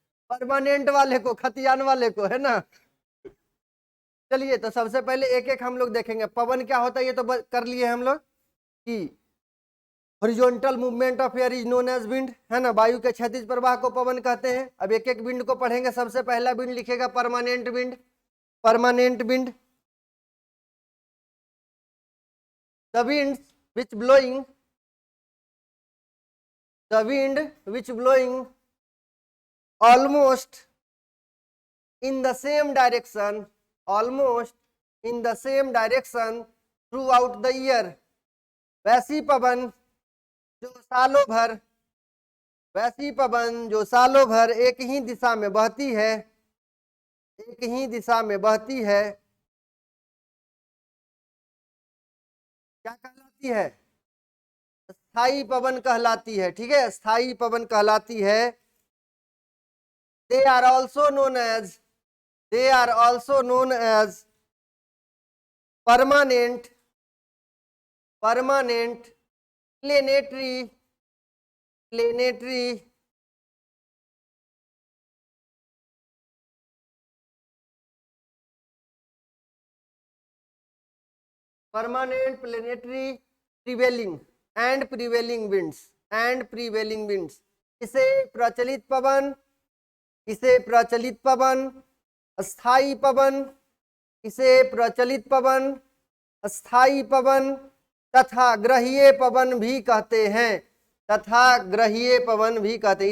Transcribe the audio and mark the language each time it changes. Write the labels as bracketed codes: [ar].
[hi] Permanent वाले को, खतियान वाले को, है ना। चलिए तो सबसे पहले एक एक हम लोग देखेंगे। पवन क्या होता है ये तो कर लिए हम लोग कि [en] horizontal movement of air is known as wind, [hi] है ना। वायु के क्षैतिज प्रवाह को पवन कहते हैं। अब एक एक विंड को पढ़ेंगे। सबसे पहला विंड लिखेगा permanent wind, permanent wind. [en] The winds which blowing, the wind which blowing almost in the same direction, almost in the same direction throughout the year। [hi] वैसी पवन जो सालों भर, वैसी पवन जो सालों भर एक ही दिशा में बहती है, एक ही दिशा में बहती है, क्या कहलाती है? स्थायी पवन कहलाती है। ठीक है, स्थायी पवन कहलाती है। [en] They are also known as, they are also known as permanent, permanent planetary, planetary permanent planetary prevailing and prevailing winds, and prevailing winds। [hi] इसे प्रचलित पवन, इसे प्रचलित पवन, अस्थाई पवन, इसे प्रचलित पवन, अस्थाई पवन तथा ग्रहीय पवन भी कहते हैं, तथा ग्रहीय पवन भी कहते हैं।